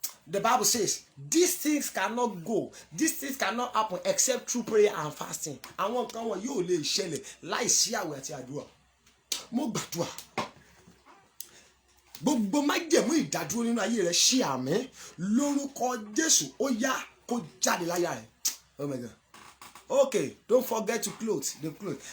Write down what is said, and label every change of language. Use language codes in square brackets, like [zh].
[en] The Bible says these things cannot go, these things cannot happen except through prayer and fasting. [yo] àwọn nǹkan wọn yóò lè ṣẹlẹ̀ láìsí àwẹ̀ àti àdúrà. mo gbàdúrà gbogbo májẹ̀mú ìdádúró nínú ayé rẹ ṣe àmín lórúkọ Jésù. ó yá kó jáde láyà rẹ. [en] Oh my God. Okay, don't forget to clothe the clothes.